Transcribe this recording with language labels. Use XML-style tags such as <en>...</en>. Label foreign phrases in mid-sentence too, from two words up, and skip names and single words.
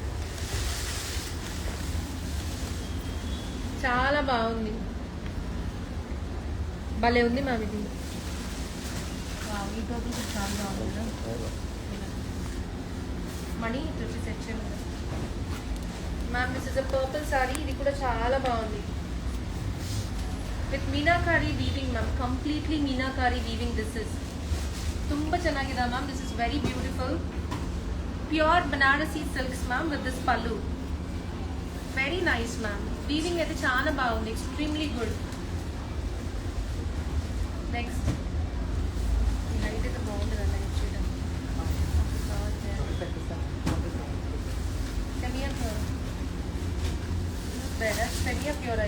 <te>చాలా బాగుంది, భలే ఉంది మ్యామ్ ఇది. ఈ టోపులు చాలా బాగుంది మనీ. ఇది వచ్చి</te> <en>section ma'am, this is a purple saree.</en> <te>ఇది కూడా చాలా బాగుంది</te> <en>with meenakari weaving ma'am, completely meenakari weaving. this is</en> <kn>ತುಂಬ ಚೆನ್ನಾಗಿದೆ ಮ್ಯಾಮ್.</kn> <en>this is very beautiful pure Banarasi silks ma'am with this pallu. very nice ma'am.</en> <te>వీవింగ్ అయితే చాలా బాగుంది,</te> <en>extremely good. next light</en> <te>అయితే బాగుంది కదా, లైట్ చేయడం. సెమియా ప్యూర్, సెమియా ప్యూర్.</te>